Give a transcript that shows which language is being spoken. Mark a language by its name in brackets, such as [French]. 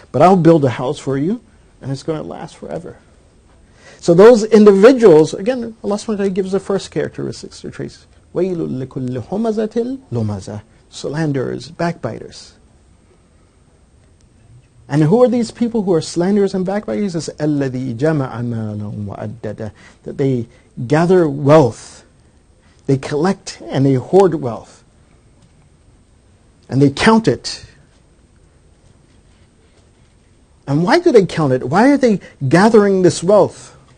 [English] But I'll build a house for you, and it's going to last forever. So those individuals, again, Allah subhanahu wa ta'ala gives the first characteristics or traits. [Arabic] وَيْلٌ لِكُلِّ هُمَزَةٍ لُمَزَةٍ. Slanderers, backbiters. [English] And who are these people who are slanderers and backbiters? [Arabic] It's الَّذِي جَمَعَ مَالًا وَعَدَّدَ. [English] That they gather wealth, they collect and they hoard wealth, and they count it. And why do they count it? Why are they gathering this wealth?